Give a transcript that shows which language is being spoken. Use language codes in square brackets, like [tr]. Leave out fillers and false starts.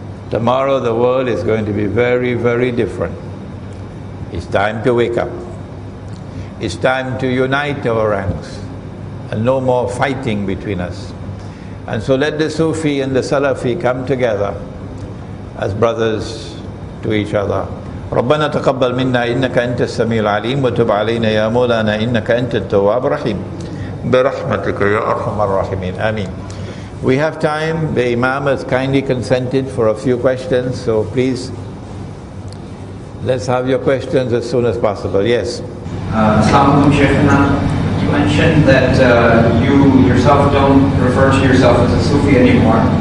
[en] Tomorrow the world is going to be very, very different. It's time to wake up. It's time to unite our ranks and no more fighting between us. And so let the Sufi and the Salafi come together as brothers to each other. [ar] ربنا تقبل منا إنك أنت السميع العليم وتب علينا يا مولانا إنك أنت التواب الرحيم برحمتك يا أرحم الراحمين آمين. [en] We have time. The Imam has kindly consented for a few questions, so please let's have your questions as soon as possible. Yes. Assalamu alaikum, Sheikh Imran. You mentioned that you yourself don't refer to yourself as a Sufi anymore.